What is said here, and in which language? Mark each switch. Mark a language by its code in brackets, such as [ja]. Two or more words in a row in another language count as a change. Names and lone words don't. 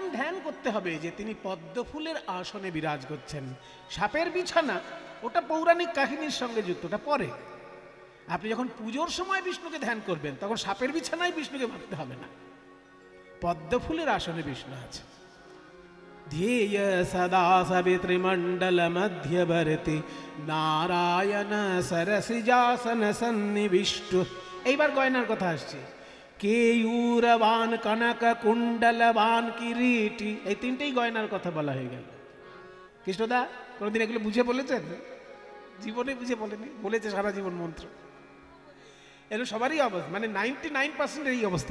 [bn] ধ্যান করতে হবে যে তিনি পদ্মফুলের আসনে বিরাজ করছেন। সাপের বিছানা ওটা পৌরাণিক কাহিনীর সঙ্গে যুক্ত, ওটা পরে। আপনি যখন পুজোর সময় বিষ্ণুকে ধ্যান করবেন, তখন সাপের বিছানায় বিষ্ণুকে ভাবতে হবে না, পদ্মফুলের আসনে বিষ্ণু আছে। [sa] ध्येय सदा सवितृमंडल मध्यवर्ती नारायण सरसिजासन सन्निविष्ट। [bn] এইবার গয়নার কথা আসছে। [sa] কেয়ূরবান কনক কুণ্ডলবান কিরীটি, [bn] এই তিনটেই গয়নার কথা বলা হয়ে গেল। কৃষ্ণদা কোনোদিন এগুলো বুঝে বলেছেন? জীবনে বুঝে বলেনি, বলেছে সারা জীবন মন্ত্র। এগুলো সবারই অবস্থা, মানে 99% এই অবস্থা।